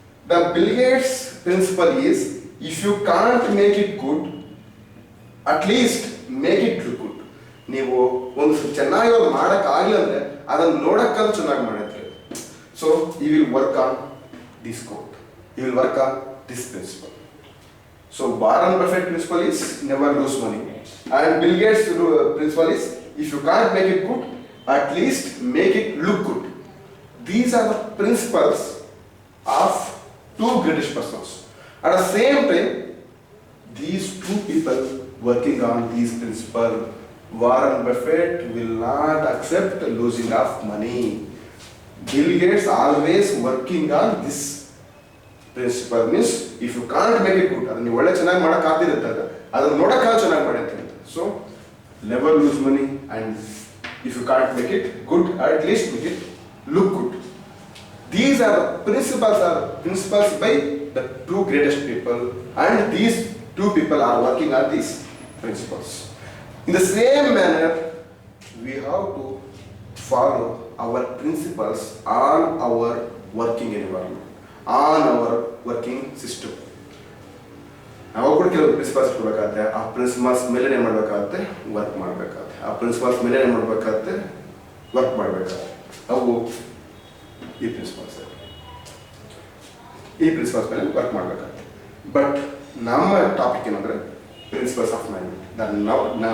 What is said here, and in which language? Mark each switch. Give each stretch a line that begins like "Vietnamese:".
English: The Bill Gates principle is, if you can't make it good, at least make it look good.
Kannada: ನೀವು ಒಂದು ಚೆನ್ನಾಗಿ ಅವ್ರು ಮಾಡೋಕ್ಕಾಗಲಿಲ್ಲ ಅಂದರೆ ಅದನ್ನು ನೋಡೋಕ್ಕಾದ್ರೂ ಚೆನ್ನಾಗಿ ಮಾಡಿದ್ರೆ.
English: So he will work on this quote. He will work on this principle. So Warren Buffett principle is never lose money, and Bill Gates principle is, if you can't make it good, at least make it look good. These are the principles of two greatest persons. At the same time, these two people working on these principles, Warren Buffett will not accept losing of money. Bill Gates always working on this principle. Means if you can't make it good,
Kannada: ಅದನ್ನು ಒಳ್ಳೆ ಚೆನ್ನಾಗಿ ಮಾಡೋಕ್ಕಾಗ್ತಿರುತ್ತಲ್ಲ, ಅದನ್ನು ನೋಡೋಕ್ಕಾಗ ಚೆನ್ನಾಗಿ ಮಾಡಿ ಅಂತ.
English: So never lose money, and if you can't make it good, at least make it look good. These are principles by the two greatest people, and these two people are working on these principles. In the same manner, we have to follow our principles on our working environment, on our working system.
Kannada: ನಾವು ಕೂಡ ಕೆಲವು principles ಇಟ್ಕೋಬೇಕಾಗತ್ತೆ. ಆ principles ಮೇಲೆ ಏನು ಮಾಡಬೇಕಾಗತ್ತೆ? Work ಮಾಡಬೇಕಾಗತ್ತೆ. ಆ principles ಮೇಲೆ ಏನು ಮಾಡಬೇಕಾಗತ್ತೆ? ವರ್ಕ್ ಮಾಡಬೇಕಾಗತ್ತೆ. ಅವು ಈ ಪ್ರಿನ್ಸಿಪಲ್ಸ್ ಮೇಲೆ ವರ್ಕ್ ಮಾಡಬೇಕಾಗತ್ತೆ. ಬಟ್ ನಮ್ಮ ಟಾಪಿಕ್ ಏನಂದರೆ ಪ್ರಿನ್ಸಿಪಲ್ಸ್ ಆಫ್ ಮ್ಯಾನೇಜ್ಮೆಂಟ್.